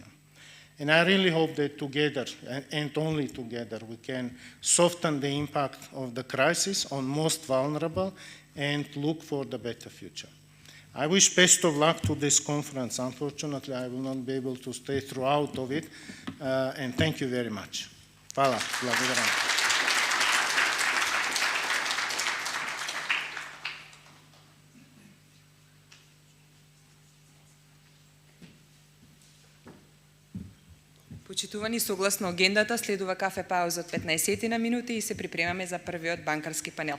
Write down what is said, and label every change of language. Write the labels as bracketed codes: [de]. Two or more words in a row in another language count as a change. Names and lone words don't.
[en] And I really hope that together, and only together, we can soften the impact of the crisis on most vulnerable and look for the better future. I wish best of luck to this conference. Unfortunately, I will not be able to stay throughout of it, and thank you very much. [mk] Hvala. Благодарам. Почитувани, согласно агендата, следува кафе пауза од 15 на минути и се припремаме за првиот банкарски панел.